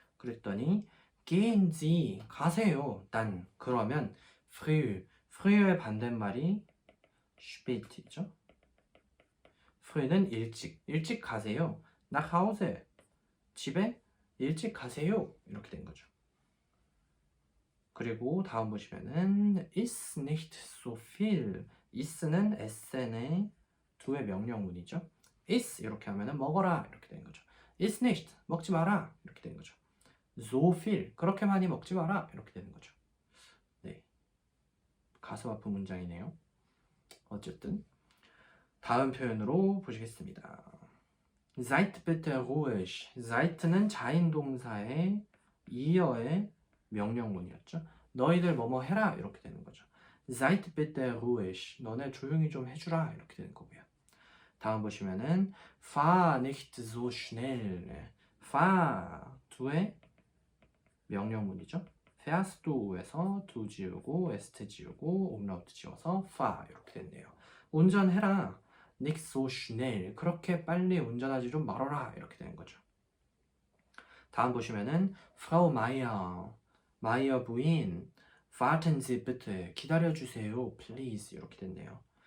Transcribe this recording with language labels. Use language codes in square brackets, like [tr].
[ko] 그랬더니 [de] gehen Sie, [ko] 가세요. 단, 그러면 früh, früh의 반대말이 spät죠. früh는 일찍, 일찍 가세요. [de] nach Hause, [ko] 집에 일찍 가세요. 이렇게 된 거죠. 그리고 다음 보시면은 [de] ist nicht so viel. [ko] is는 sn의 두의 명령문이죠. is 이렇게 하면은 먹어라 이렇게 되는 거죠. [de] ist nicht [ko] 먹지 마라 이렇게 되는 거죠. [de] so viel [ko] 그렇게 많이 먹지 마라 이렇게 되는 거죠. 네, 가슴 아픈 문장이네요. 어쨌든 다음 표현으로 보시겠습니다. [de] Seid bitte ruhig. [ko] Seid는 자인동사의 이어의 명령문이었죠. 너희들 뭐뭐 해라 이렇게 되는 거죠. [de] Seid bitte ruhig. [ko] 너네 조용히 좀 해주라 이렇게 되는 거고요. 다음 보시면은 [de] fahr nicht so schnell. [ko] fahr 두의 명령문이죠. fährst du에서 du 지우고 est 지우고 umlaut 지워서 fahr 이렇게 됐네요. 운전해라. [de] nicht so schnell. [ko] 그렇게 빨리 운전하지 좀 말아라 이렇게 되는 거죠. 다음 보시면은 Frau Meier, 마이어 부인, [de] warten Sie bitte, [ko] 기다려주세요, please 이렇게 됐네요.